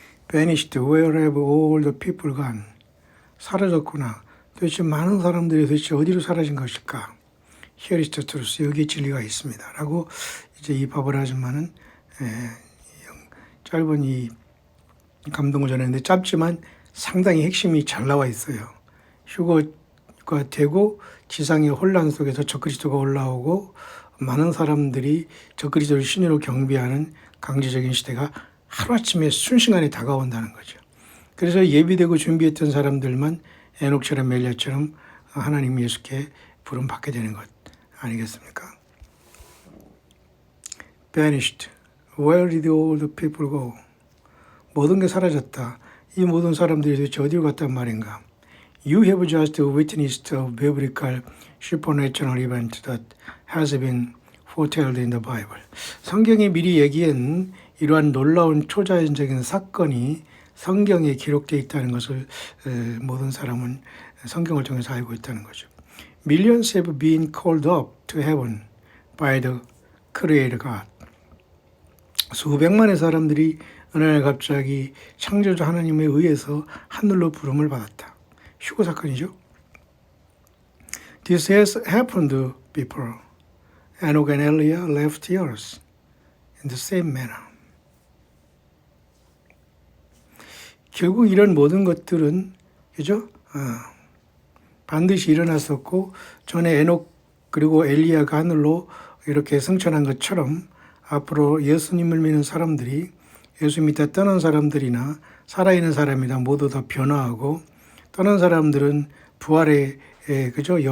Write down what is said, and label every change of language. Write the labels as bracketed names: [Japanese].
[English] Vanished, where have all the people gone? [Korean] 사라졌구나. 도대체 많은 사람들이 도대체 어디로 사라진 것일까? [English] Here is the truth. [Korean] 여기에 진리가 있습니다. 라고 이제 이 바벨 아줌마는 짧은 이 감동을 전했는데 짧지만 상당히 핵심이 잘 나와 있어요. 휴거가 되고 지상의 혼란 속에서 적그리스도가 올라오고 많은 사람들이 적그리스도를 신으로 경배하는 강제적인 시대가 하루아침에 순식간에 다가온다는 거죠. 그래서 예비되고 준비했던 사람들만 에녹처럼 멜리아처럼 하나님 예수께 부름 받게 되는 것 아니겠습니까? [English] Vanished. Where did all the people go? [Korean] 모든 게 사라졌다. 이 모든 사람들이 도대체 어디로 갔단 말인가? [English] You have just witnessed a biblical supernatural event that has been foretold in the Bible. [Korean] 성경이 미리 얘기한 이러한 놀라운 초자연적인 사건이 성경에 기록되어 있다는 것을 모든 사람은 성경을 통해서 알고 있다는 거죠. [English] Millions have been called up to heaven by the Creator God. [Korean] 수백만의 사람들이 어느 날 갑자기 창조주 하나님에 의해서 하늘로 부름을 받았다. 휴거 사건이죠. [English] This has happened before. Enoch and Elijah left the earth in the same manner. [Korean] 결국 이런 모든 것들은 그죠? 반드시 일어났었고 전에 에녹 그리고 엘리야가 하늘로 이렇게 승천한 것처럼 앞으로 예수님을 믿는 사람들이 예수 믿다 떠난 사람들이나 살아있는 사람이나 모두 다 변화하고 떠난 사람들은 부활의 그죠?